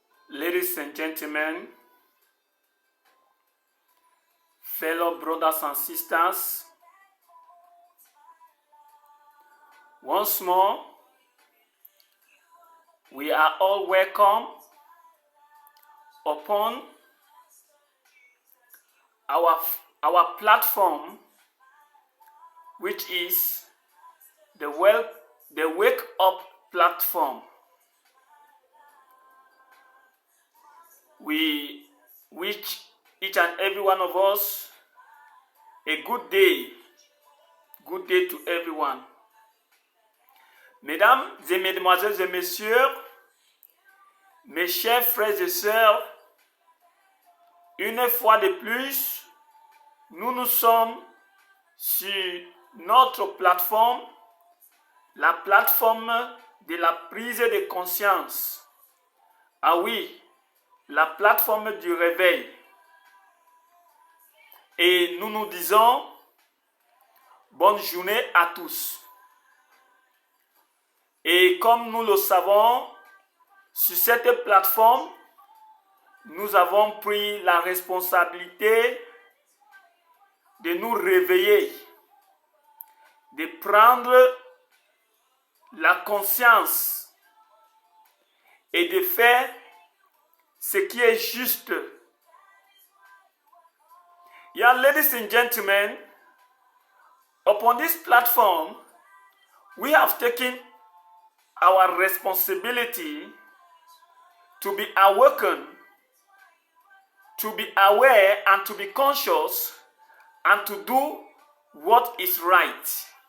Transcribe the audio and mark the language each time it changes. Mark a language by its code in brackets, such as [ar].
[en] Ladies and gentlemen, fellow brothers and sisters, once more, we are all welcome upon our platform, which is the Wake Up platform. We wish each and every one of us a good day. Good day to everyone. [fr] Mesdames et mesdemoiselles et messieurs, mes chers frères et sœurs, une fois de plus, nous sommes sur notre plateforme, la plateforme de la prise de conscience. Ah oui, la plateforme du réveil. Et nous nous disons bonne journée à tous. Et comme nous le savons, sur cette plateforme, nous avons pris la responsabilité de nous réveiller, de prendre la conscience et de faire ce qui est juste. [en] Yeah, ladies and gentlemen, upon this platform, we have taken our responsibility to be awakened, to be aware and to be conscious and to do what is right.